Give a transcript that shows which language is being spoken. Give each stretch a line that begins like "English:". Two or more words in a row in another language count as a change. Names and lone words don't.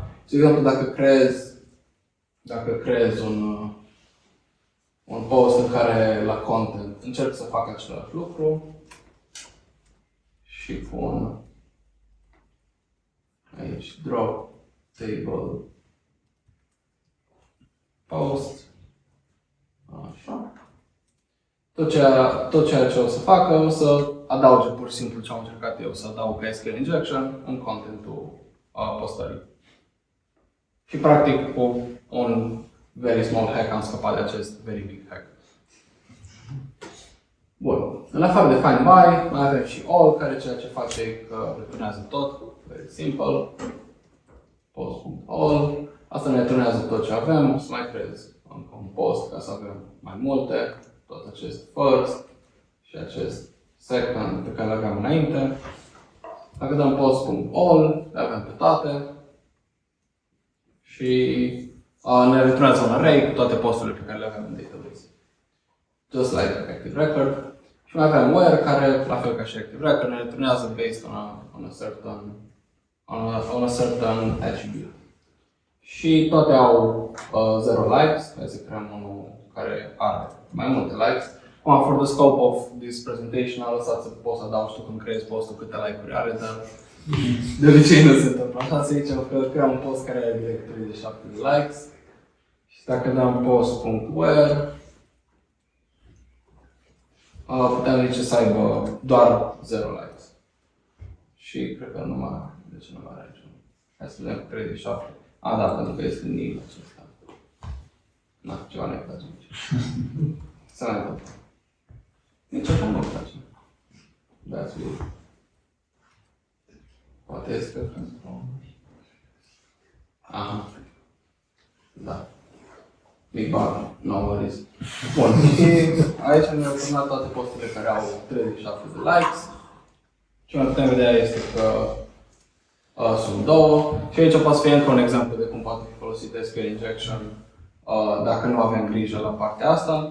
Romanian: De exemplu, dacă creez un post în care la content încerc să fac același lucru și pun aici
English: drop table post,
Romanian: așa. Tot ceea ce o să facă, o să adauge pur și simplu ce am încercat eu, să adaug ca
English: SQL injection
Romanian: în contentul postării. Și practic cu un
English: very small hack
Romanian: am scăpat de acest
English: very big hack.
Romanian: Bun. În afară de
English: find by,
Romanian: mai avem și all, care ceea ce face e că returnează tot,
English: very simple.
Romanian: Post.all. Asta ne returnează tot ce avem, o să mai creez încă un post ca să avem mai multe, tot acest first și acest second pe care le aveam înainte. Dacă dăm post.all, le avem pe toate și ne returnează un array cu toate posturile pe care le avem în database.
English: Just like Active Record.
Romanian: Și mai avem where, care, la fel ca și Active Record, ne returnează
English: based on a certain attribute.
Romanian: Și toate au 0 likes, hai să creăm unul care are mai multe likes. Acum,
English: for the scope of this presentation,
Romanian: am lăsat să poți să adaug, știu când creezi postul câte like-uri are, dar de obicei nu se întâmplă așa. Să zicem că creăm un post care are direct 37 de likes. Și dacă dăm post.where, putem zice să aibă doar 0 likes. Și cred că nu mai, de ce nu mai are aici? Hai să vedem 37. Da, pentru că este nil acesta. Na, ceva ne place aici. Să ne întâmplă. Nici așa nu place.
English: That's weird.
Romanian: Poate este că... Aha. Da.
English: Big bug, no worries.
Romanian: Bun, și aici ne-au returnat toate posturile care au 37 de likes. Ce mai putem vedea este că sunt două. Și aici poate fi încă un exemplu de cum poate fi folosit
English: SQL injection
Romanian: dacă nu avem grijă la partea asta.